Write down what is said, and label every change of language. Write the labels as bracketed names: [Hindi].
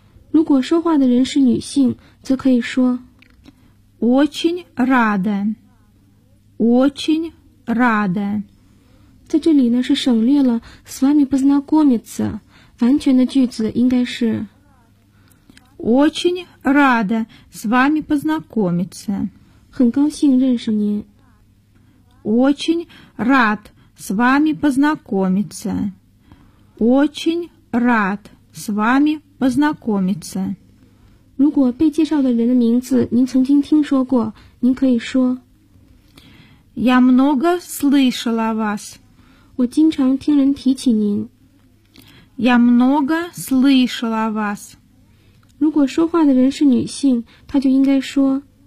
[Chinese] 如果说话的人是女性则可以说 [Russian] Очень рада Очень рада [Chinese] 在这里呢是省略了 [Russian] С вами познакомиться [Chinese] 完全的句子应该是 [Russian] очень рада с вами познакомиться. [Chinese] 很高兴认识您。 [Russian] Очень рад с вами познакомиться. Очень рад с вами познакомиться. [Chinese] 如果被介绍的人的名字您曾经听说过，您可以说。 [Russian] Я много слышала вас. [Chinese] 我经常听人提起您。 [Russian] Я много слышала вас. [Chinese] 如果说话的人是女性，她就应该说。